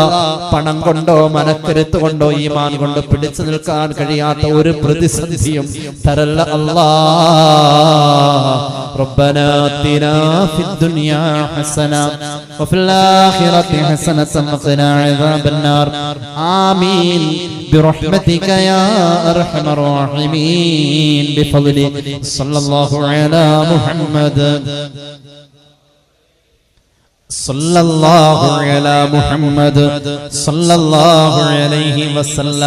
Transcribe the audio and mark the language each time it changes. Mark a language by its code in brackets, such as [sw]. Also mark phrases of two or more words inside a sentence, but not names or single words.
[ml] പണം കൊണ്ടോ മനക്കരുത്ത് കൊണ്ടോ ഈമാൻ കൊണ്ട് പിടിച്ചു നിൽക്കാൻ കഴിയാത്ത ഒരു പ്രതിസന്ധിയും തരല്ല അല്ലാഹ്. [ar] ربنا آتنا في الدنيا حسنة وفي الآخرة حسنة وقنا عذاب النار. ആമീൻ برحمتك يا أرحم الراحمين بفضلك صلى الله على محمد صلى الله على محمد صلى الله عليه وسلم.